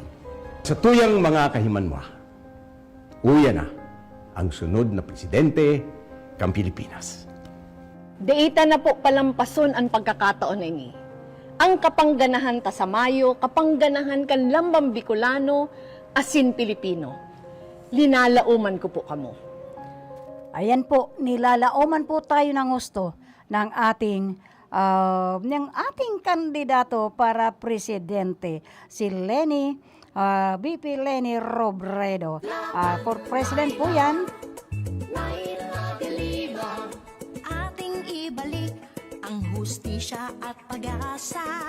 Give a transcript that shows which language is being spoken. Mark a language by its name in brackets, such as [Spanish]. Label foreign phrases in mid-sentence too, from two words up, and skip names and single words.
[Bikol] Sa tuyang mga kahimanwa, uya na ang sunod na presidente kang Pilipinas. Deita na po palampason ang pagkakataon ini. Ang kapangganahan ta sa Mayo, kapangganahan kan lambang Bicolano, asin Pilipino. Linalauman ko po kamo. [Filipino] Ayan po, nilalauman po tayo ng gusto ng ating kandidato para presidente, si VP Leni Robredo. [English] For president [Filipino] po yan. Ating ibalik ang hustisya at pag-asa.